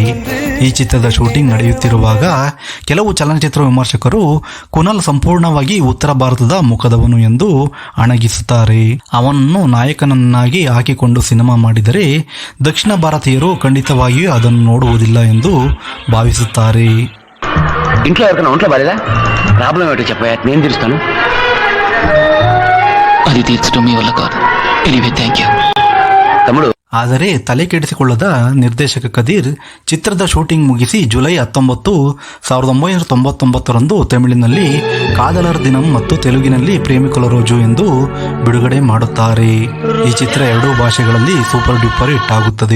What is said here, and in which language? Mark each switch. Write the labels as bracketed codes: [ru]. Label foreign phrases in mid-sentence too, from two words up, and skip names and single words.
[kn] ಈ ಚಿತ್ರದ ಶೂಟಿಂಗ್ ನಡೆಯುತ್ತಿರುವಾಗ ಕೆಲವು ಚಲನಚಿತ್ರ ವಿಮರ್ಶಕರು ಕುನಾಲ್ ಸಂಪೂರ್ಣವಾಗಿ ಉತ್ತರ ಭಾರತದ ಮುಖದವನು ಎಂದು ಅಣಗಿಸುತ್ತಾರೆ. ಅವನನ್ನು ನಾಯಕನನ್ನಾಗಿ ಹಾಕಿಕೊಂಡು ಸಿನಿಮಾ ಮಾಡಿದರೆ ದಕ್ಷಿಣ భారతీయుರು ಖಂಡಿತವಾಗಿಯೂ ಅದನ್ನು ನೋಡುವುದಿಲ್ಲ ಎಂದು భావిಸುತ್ತಾರೆ. [te] ఇంట్లో ఎవరికైనా ఒంట్లో బాలేదా? ప్రాబ్లం ఏంటో చెప్పా, నేను తీరుస్తాను. అది తీర్చడం మీ వల్ల కాదు. [en] anyway thank you [te] తమ్ముడు. [kn] ಆದರೆ ತಲೆ ಕೆಡಿಸಿಕೊಳ್ಳದ ನಿರ್ದೇಶಕ ಕದೀರ್ ಚಿತ್ರದ ಶೂಟಿಂಗ್ ಮುಗಿಸಿ ಜುಲೈ 19, 1999ರಂದು ತಮಿಳಿನಲ್ಲಿ ಕಾದಲರ್ ದಿನಂ ಮತ್ತು ತೆಲುಗಿನಲ್ಲಿ ಪ್ರೇಮಿಕುಲ ರೋಜು ಎಂದು ಬಿಡುಗಡೆ ಮಾಡುತ್ತಾರೆ. ಈ ಚಿತ್ರ ಎರಡೂ ಭಾಷೆಗಳಲ್ಲಿ [en] super duper hit [kn] ಆಗುತ್ತದೆ.